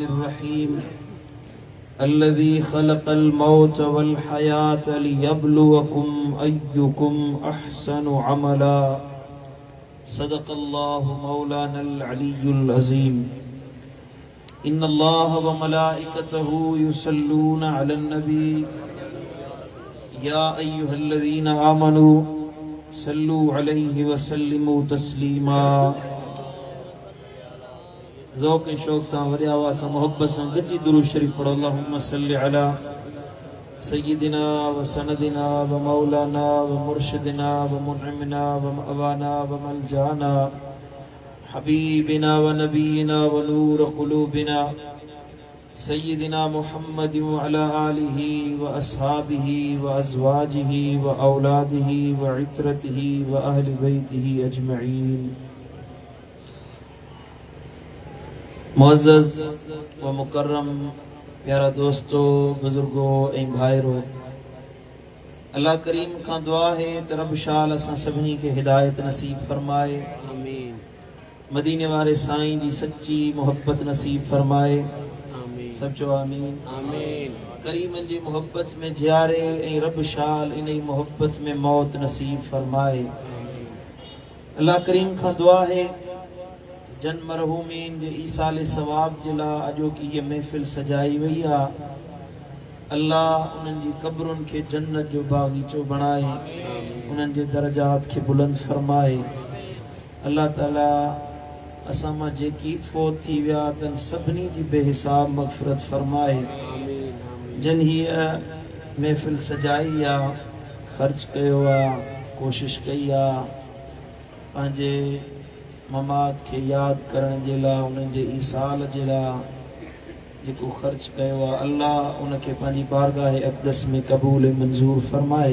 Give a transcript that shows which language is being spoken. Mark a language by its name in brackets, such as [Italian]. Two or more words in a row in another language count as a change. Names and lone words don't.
[Arabic] الرحيم الذي خلق الموت والحياة ليبلوكم أيكم أحسن عملا صدق الله مولانا العلي العظيم إن الله وملائكته يصلون على النبي يا أيها الذين آمنوا صلوا عليه وسلموا تسليما [Sindhi] ذوق शौक सां वॾे आवाज़ सां मोहब्बत सां गॾिजी दुरूद शरीफ़ पढ़ो [Arabic] اللهم صل على سيدنا وسندنا ومولانا ومرشدنا ومنعمنا ومأوانا وملجأنا حبيبنا ونبينا ونور قلوبنا سيدنا محمد وعلى آله وأصحابه وأزواجه وأولاده وعترته وأهل بيته أجمعين. [Sindhi] मुअज़्ज़ज़ व मुकर्रम प्यारा दोस्तों, बुजुर्गों ऐं भाइरो, अल्लाह करीम का दुआ है त रब शाल असां सभिनी खे हिदायत नसीब फरमाए, आमीन। मदीने वारे साईं जी सच्ची मोहब्बत नसीब फरमाए, आमीन। सब चो आमीन, आमीन। करीमन जी मोहब्बत में जियारे ऐं रब शाल इन मोहब्बत में मौत नसीब फरमाए। अल्लाह करीम का दुआ है जन मरहूमीन जे ईसाले सवाब जिला अजो की ये महफिल सजाई वही आ, अल्लाह उन्हनि जी कब्रुन के जन्नत जो बागीचो बनाए, उन्हनि जे दर्जात के बुलंद फरमाए। अल्लाह ताला असां मां जेकी फोत थी विया तन सभिनी जी बेहिसाब मग़फ़िरत फरमाए। जन हीअ महफिल सजाई आ, ख़र्च कयो आ, कोशिश कई आ, पंहिंजे ममात के याद करण जे लाइ, उन्हनि जे ईसाल जे लाइ जेको ख़र्च कयो आहे, अल्लाह उनखे पंहिंजी बारगाह अक़दस में क़बूल मंज़ूर फरमाए।